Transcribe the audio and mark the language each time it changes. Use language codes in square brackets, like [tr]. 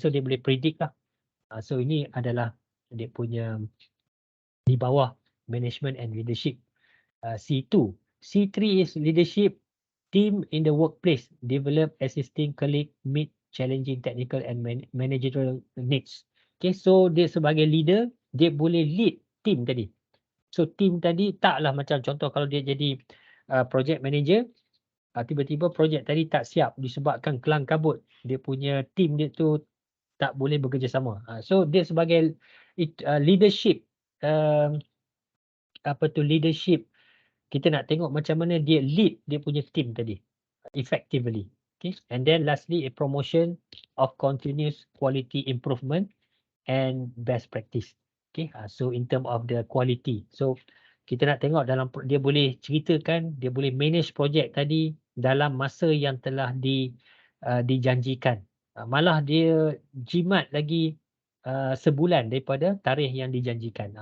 [ms] So dia boleh predict lah. So ini adalah dia punya di bawah management and leadership. C2. [en] C3 is leadership team in the workplace, develop assisting colleague, meet challenging technical and managerial needs. [ms] Okay, so dia sebagai leader, dia boleh lead team tadi. So team tadi taklah macam contoh kalau dia jadi project manager, tiba-tiba projek tadi tak siap disebabkan kelang kabut. Dia punya team dia tu tak boleh bekerjasama. So dia sebagai leadership, leadership, kita nak tengok macam mana dia lead dia punya team tadi effectively. Okay. [en] And then lastly, a promotion of continuous quality improvement and best practice. Okay. So in term of the quality. [ms] So kita nak tengok dalam dia boleh ceritakan, dia boleh manage projek tadi dalam masa yang telah dijanjikan. Malah dia jimat lagi sebulan daripada tarikh yang dijanjikan.